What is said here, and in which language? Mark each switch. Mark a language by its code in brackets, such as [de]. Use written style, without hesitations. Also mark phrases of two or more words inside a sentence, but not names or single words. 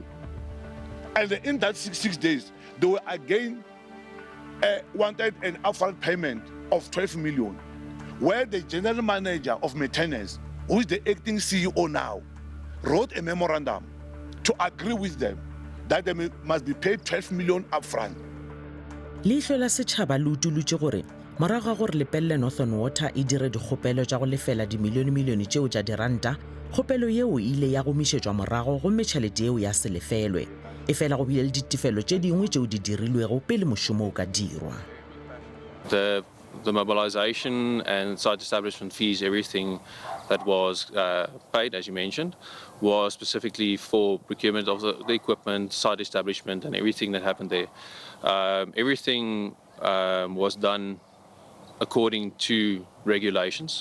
[en] And in that 6 days, they were again wanted an upfront payment of 12 million, where the general manager of maintenance, who is the acting CEO now, wrote a memorandum to agree with them that they must be paid 12 million upfront. [nso] Leihlo la Sechaba le utolotše gore morago ga gore Lepelle Northern Water e dire dikgopelo tša go lefela dimilione tšeo tša diranta, kgopelo yeo ile ya gomišetšwa morago gomme tšhelete yeo ya se lefelwe e fela go bile le ditefelo tše dingwe tšeo di dirilwego pele mošomo o ka dirwa. [en] The mobilization and site establishment fees, everything that was paid, as you mentioned, was specifically for procurement of the equipment, site establishment, and everything that happened there. Everything was done according to regulations.